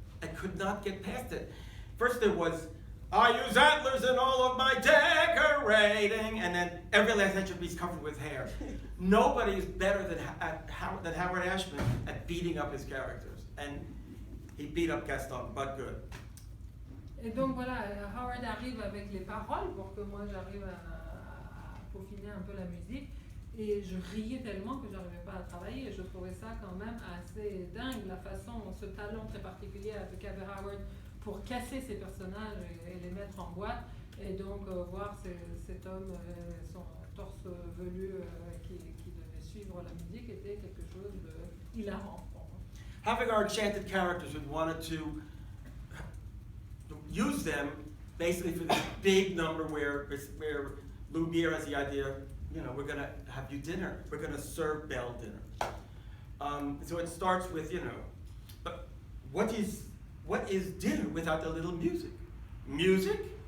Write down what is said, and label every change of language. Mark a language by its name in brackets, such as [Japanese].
[English] I could not get past it. First there was, I use antlers in all of my decorating, and then every last inch of me's covered with hair. Nobody is better than Howard Ashman at beating up his characters, and he beat up Gaston, but good. [French] Et donc voilà, Howard arrive avec les paroles pour que moi j'arrive à peaufiner un peu la musique, et je riais tellement que j'arrivais pas à travailler, et je trouvais ça quand même assez dingue, la façon, ce talent très particulier qu'avait Howard pour casser ses personnages et les mettre en boîte, et donc voir cet homme, son torse velu qui devait suivre la musique était quelque chose de hilarant pour moi. [English] Having our enchanted characters, we wanted to use them basically for this big number where Loisirs has the idea, you know, we're going to have you dinner. We're going to serve Belle dinner. So it starts with, you know, but what is dinner without the little music? Music?